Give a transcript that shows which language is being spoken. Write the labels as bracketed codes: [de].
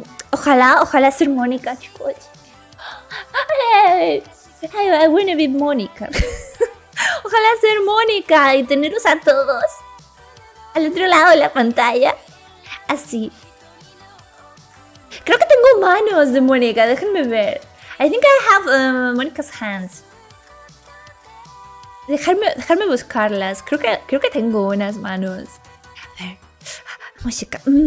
[es] Ojalá ser Mónica, chicos. [en] I wanna be Mónica. [es] Ojalá ser Mónica y tenerlos a todos al otro lado de la pantalla. Así. Creo que tengo manos de Mónica, déjenme ver. [en] I think I have Mónica's hands. [es] Dejarme buscarlas. Creo que tengo unas manos. A ver. Música.